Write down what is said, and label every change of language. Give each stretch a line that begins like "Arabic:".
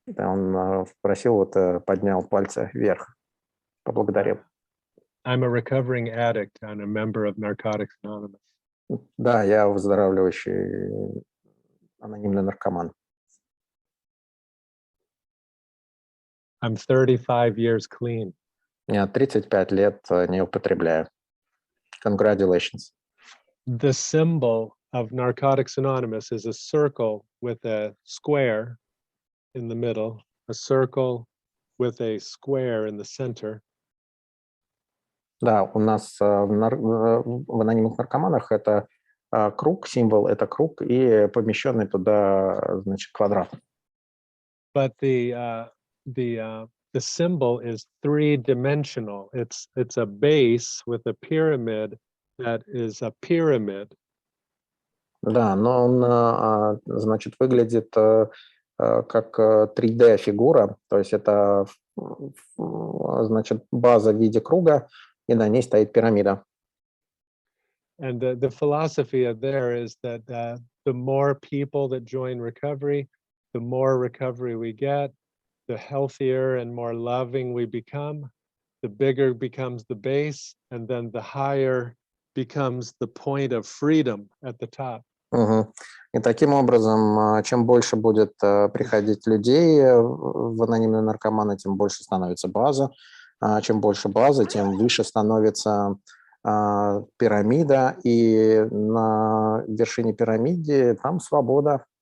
Russian: Он просил, поднял пальцы вверх, поблагодарил.
English: I'm a recovering addict and a member of Narcotics Anonymous.
Russian: Да, я выздоравливающий анонимный наркоман.
English: I'm 35 years clean.
Russian: Я 35 лет не употребляю. Congratulations.
English: The symbol of Narcotics Anonymous is a circle with a square in the middle, a circle with a square in the center.
Russian: Да, у нас в анонимных наркоманах это круг, символ это круг и помещенный туда, значит, квадрат.
English: But the symbol is three-dimensional. It's a base with a pyramid that is a pyramid.
Russian: Да, но он, значит, выглядит как 3D-фигура, то есть это, значит, база в виде круга, и на ней стоит пирамида.
English: And the philosophy of there is that the more people that join recovery, the more recovery we get, the healthier and more loving we become, the bigger becomes the base, and then the higher becomes the point of freedom at the top.
Russian: Угу. И таким образом, чем больше будет приходить людей в анонимные наркоманы, тем больше становится база. Чем больше базы, тем выше становится пирамида. И на вершине пирамиды там свобода.